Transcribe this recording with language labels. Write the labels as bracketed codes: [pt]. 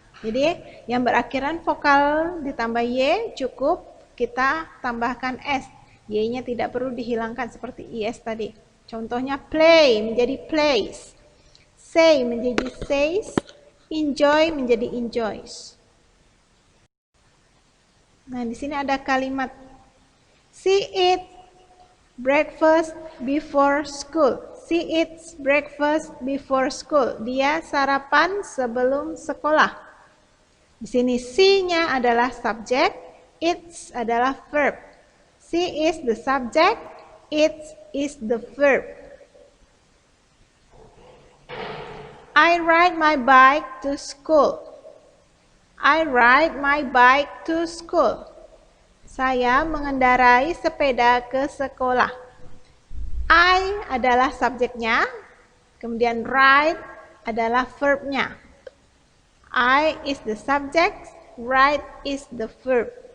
[id] Jadi yang berakhiran vokal ditambah Y cukup kita tambahkan S. Y-nya tidak perlu dihilangkan seperti IS tadi. Contohnya play menjadi plays, say menjadi says, enjoy menjadi enjoys. Nah, di sini ada kalimat [en] she eat breakfast before school. She eats breakfast before school. [id] Dia sarapan sebelum sekolah. Di sini she-nya adalah subjek, it's adalah verb. [en] She is the subject, it is the verb. I ride my bike to school. I ride my bike to school. [id] Saya mengendarai sepeda ke sekolah. I adalah subjeknya, kemudian ride adalah verbnya. [en] I is the subject, ride is the verb.